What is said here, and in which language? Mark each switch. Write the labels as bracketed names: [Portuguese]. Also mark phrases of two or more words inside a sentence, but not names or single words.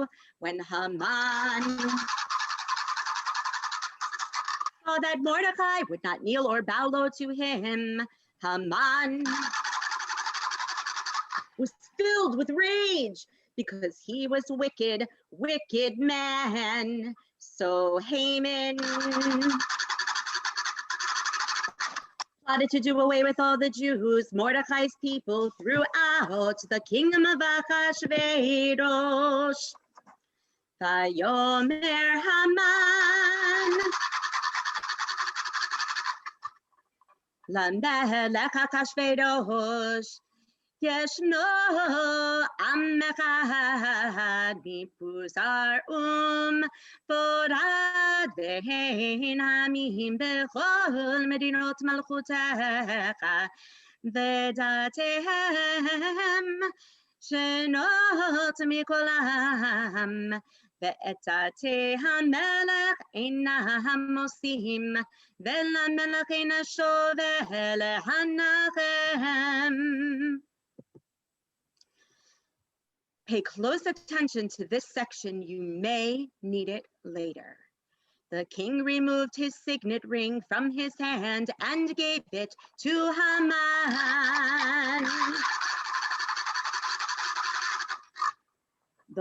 [English] When Haman saw that Mordechai would not kneel or bow low to him, Haman was filled with rage because he was a wicked, wicked man. So Haman plotted to do away with all the Jews, Mordechai's people, throughout the kingdom of Achashverosh. [Hebrew] ויאמר המן למלך אחשורוש ישנו עם אחד מפוזר מפורד בין העמים בכל מדינות מלכותך ודתיהם שונות מכל עם ואת דתי המלך אינם עושים ולמלך אין שווה להניחם. [English] Pay close attention to this section. You may need it later. The king removed his signet ring from his hand and gave it to Haman.